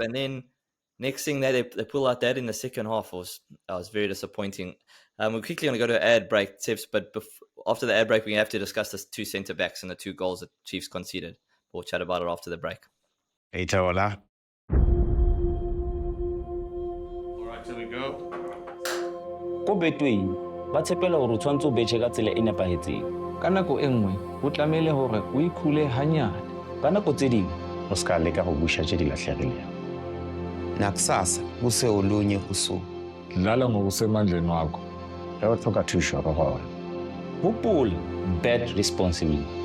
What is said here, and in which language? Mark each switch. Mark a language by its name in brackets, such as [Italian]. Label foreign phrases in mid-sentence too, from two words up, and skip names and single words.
[English] And then next thing they pull out that in the second half was very disappointing. We're quickly going to go to an ad break, tips, but after the ad break, we have to discuss the 2 centre backs and the 2 goals that Chiefs conceded. We'll chat about it after the break. Hey, Taola. All right, here we go. [Southern Sotho] Ko Betway ba tshepela hore o tshwantse o betjhe ka tsela e nepahetseng ka nako e nngwe o tlamehile hore o ikhule hanyane ka nako tse ding [Northern Sotho] O ska leka go busha tše di lahlegilego. [Zulu] Nakusasa kuse olunye usuku. Dlala ngokusemandleni wakho. [Northern Sotho] Ge o tlhoka thušo re gona. [Southern Sotho] hopola [English] bet responsibly.